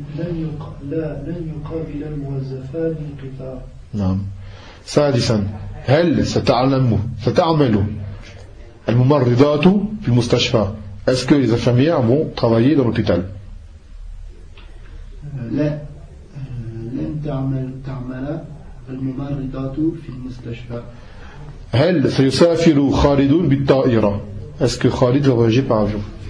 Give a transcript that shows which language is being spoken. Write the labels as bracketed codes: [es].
[ar] لن يقابل الموظفان القطار. نعم. سادسا، هل ستعمل الممرضات في المستشفى؟ [fr] Est-ce que les infirmières vont travailler dans l'hôpital? [ar] لا لن تعمل الممرضات في المستشفى. هل سيسافر خالد بالطائرة؟ [fr] Est-ce que خالد va voyager par avion?